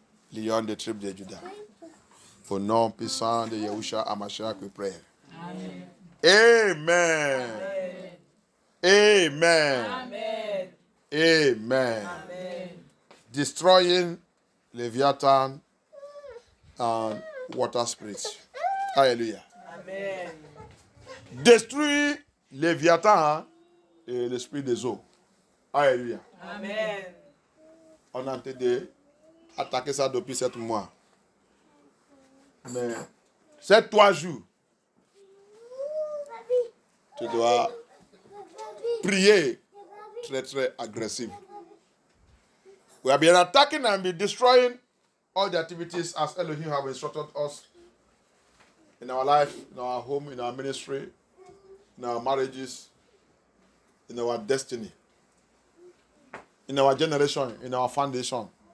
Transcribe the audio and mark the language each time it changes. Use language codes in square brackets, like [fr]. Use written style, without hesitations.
[fr] Lion de tribu de Judas. Au nom puissant de Yahushua HaMashiach, [en] we pray. Amen. Amen. Amen. Amen. Amen. Amen. Destroying Leviathan and water spirits. Hallelujah. Amen. [fr] Détruire Léviathan et l'esprit des eaux. Alléluia. Amen. On a entendu attaquer ça depuis 7 mois. Mais ces 3 jours, tu dois prier très très agressif. [en] We have been attacking and been destroying all the activities as Elohim have instructed us in our life, in our home, in our ministry, in our marriages, in our destiny, in our generation, in our foundation.